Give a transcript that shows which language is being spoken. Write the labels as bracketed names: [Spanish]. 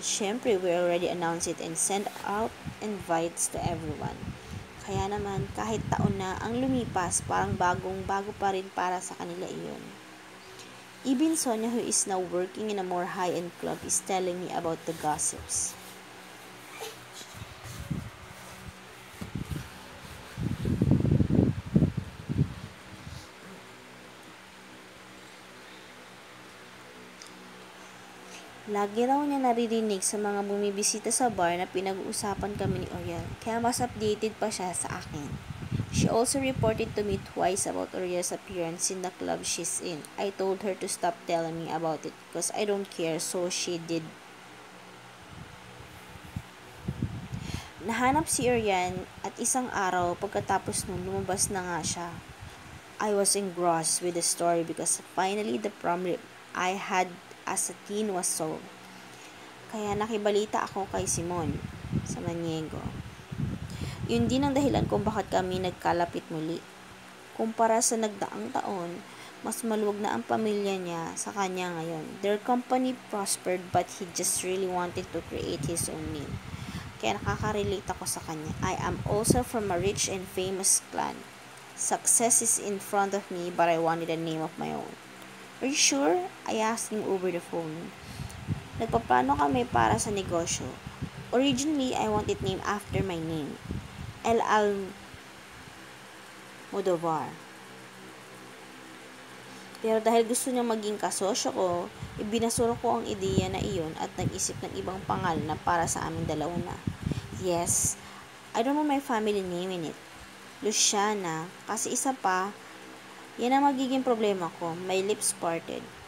[English] Syempre, we already announced it and sent out invites to everyone. [Filipino] Kaya naman, kahit taon na ang lumipas, parang bagong-bago pa rin para sa kanila iyon. [English] Even Sonia, who is now working in a more high-end club, is telling me about the gossips. [Filipino] Lagi raw niya naririnig sa mga bumibisita sa bar na pinag-uusapan kami ni Uriel, kaya mas updated pa siya sa akin. [English] She also reported to me twice about Uriel's appearance in the club she's in. I told her to stop telling me about it because I don't care, so she did. [Filipino] Nahanap si Uriel at isang araw pagkatapos nun lumabas na nga siya. [English] I was engrossed with the story because finally the problem I had as a teen was solved. [Filipino] Kaya nakibalita ako kay Simon sa Maniego. Yun din ang dahilan kung bakit kami nagkalapit muli. Kumpara sa nagdaang taon, mas maluwag na ang pamilya niya sa kanya ngayon. [English] Their company prospered but he just really wanted to create his own name. [Filipino] Kaya nakaka-relate ako sa kanya. [English] I am also from a rich and famous clan. Success is in front of me but I wanted a name of my own. Are you sure? I asked him over the phone. [Filipino] Nagpaplano kami para sa negosyo. [English] Originally, I want it named after my name. El Almodovar. [Filipino] Pero dahil gusto niyang maging kasosyo ko, ibinasura ko ang ideya na iyon at nag-isip ng ibang pangalan na para sa aming dalawa na. [English] Yes, I don't want my family name in it. Luciana, [Filipino] kasi isa pa, yan ang magiging problema ko. [English] My lips parted.